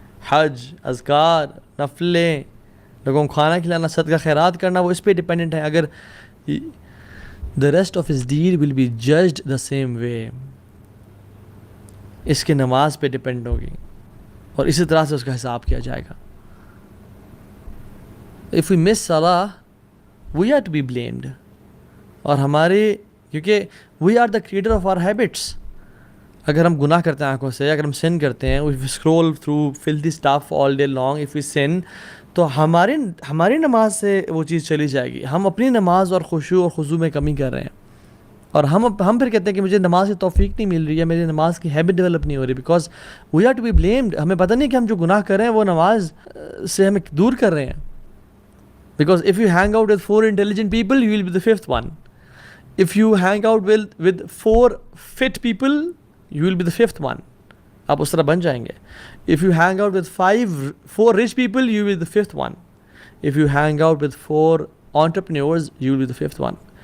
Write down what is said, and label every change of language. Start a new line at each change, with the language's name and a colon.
Urdu: حج, اذکار, نفلیں, لوگوں کو کھانا کھلانا, صدقہ خیرات کرنا, وہ اس پہ ڈیپینڈنٹ ہے. اگر
English: the rest of his deed will be judged the same way,
Urdu: اس کی نماز پہ ڈیپینڈ ہوگی اور اسی طرح سے اس کا حساب کیا جائے گا.
English: If we miss salah, we are to be blamed.
Urdu: اور ہمارے, کیونکہ
English: we are the creator of our habits.
Urdu: اگر ہم گناہ کرتے ہیں آنکھوں سے, اگر ہم sin کرتے ہیں,
English: if we scroll through filthy stuff all day long, if we sin,
Urdu: تو ہماری نماز سے وہ چیز چلی جائے گی. ہم اپنی نماز اور خشوع اور خضوع میں کمی کر رہے ہیں, اور ہم پھر کہتے ہیں کہ مجھے نماز کی توفیق نہیں مل رہی ہے, میری نماز کی ہیبٹ ڈیولپ نہیں ہو رہی,
English: Because we are to be blamed.
Urdu: ہمیں پتہ نہیں کہ ہم جو گناہ کر رہے ہیں وہ نماز سے ہمیں دور کر رہے ہیں.
English: Because if you hang out with 4 intelligent people, you will be the 5th one. If you hang out with 4 fit people, you will be the 5th one.
Urdu: آپ اس طرح بن جائیں گے.
English: If you hang out with 4 rich people, you will be the 5th one. If you hang out with 4 entrepreneurs, you will be the 5th one.